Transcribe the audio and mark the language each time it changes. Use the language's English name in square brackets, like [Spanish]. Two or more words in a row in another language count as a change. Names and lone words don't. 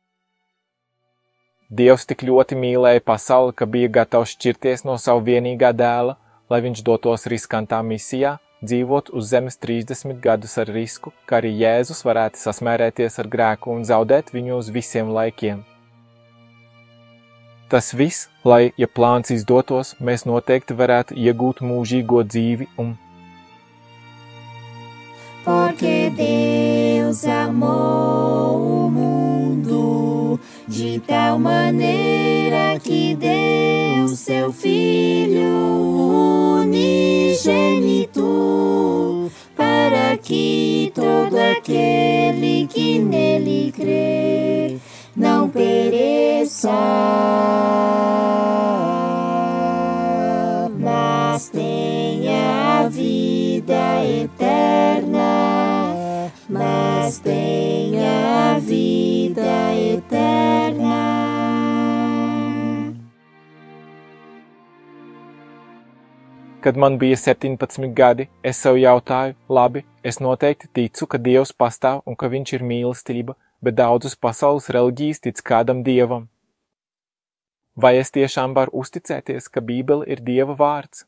[Latvian] Dievs tik ļoti mīlēja pasauli, ka bija gatavs šķirties no savu vienīgā dēla, lai viņš dotos riskantā misijā, dzīvot uz zemes 30 gadus ar risku, ka arī Jēzus varētu sasmērēties ar grēku un zaudēt viņu uz visiem laikiem. Tas viss, lai, ja plāns izdotos, mēs noteikti varētu iegūt mūžīgo dzīvi un... [Portuguese] Porque Deus amou o mundo de tal maneira que deu seu Filho unigênito, para que todo aquele que nele crer não pereça, mas tenha a vida eterna, mas tenha a vida eterna. [Latvian] Kad man bija 17 gadi, es sev jautāju, labi, es noteikti ticu, ka Dievs pastāv un ka viņš ir mīlestība, bet daudzas pasaules reliģijas tic kādam dievam. Vai es tiešām varu uzticēties, ka Bībele ir Dieva vārds?